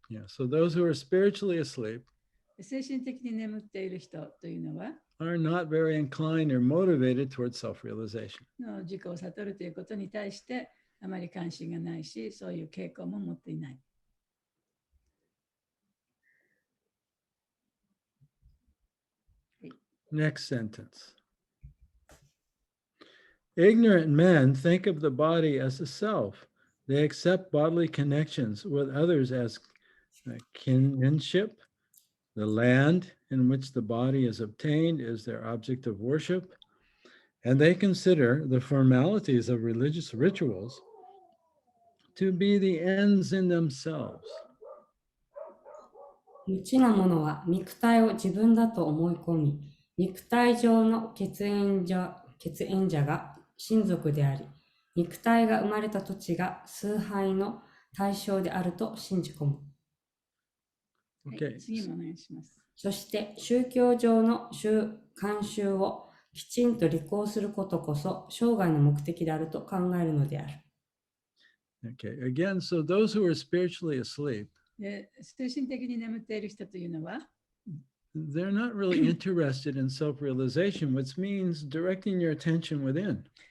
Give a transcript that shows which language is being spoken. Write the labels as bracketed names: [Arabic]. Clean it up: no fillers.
[English] Yeah. So those who are spiritually asleep [Japanese] 精神的に眠っている人というのは、 [English] are not very inclined or motivated towards self-realization. [Japanese] 自己を悟るということに対してあまり関心がないし、そういう傾向も持っていない。 [English] Next sentence. Ignorant men think of the body as a self. They accept bodily connections with others as kinship. The land in which the body is obtained is their object of worship, and they consider the formalities of religious rituals to be the ends in themselves. [Japanese] 無知な者は肉体を自分だと思い込み、肉体上の血縁者が親族であり、肉体が生まれた土地が崇拝の対象であると信じ込む。はい、次もお願いします。そして宗教上の慣習をきちんと履行することこそ生涯の目的であると考えるのである。 [English] Okay, again, so those who are spiritually asleep, [Japanese] で精神的に眠っている人というのは、 [English] they're not really interested in self-realization, which means directing your attention within.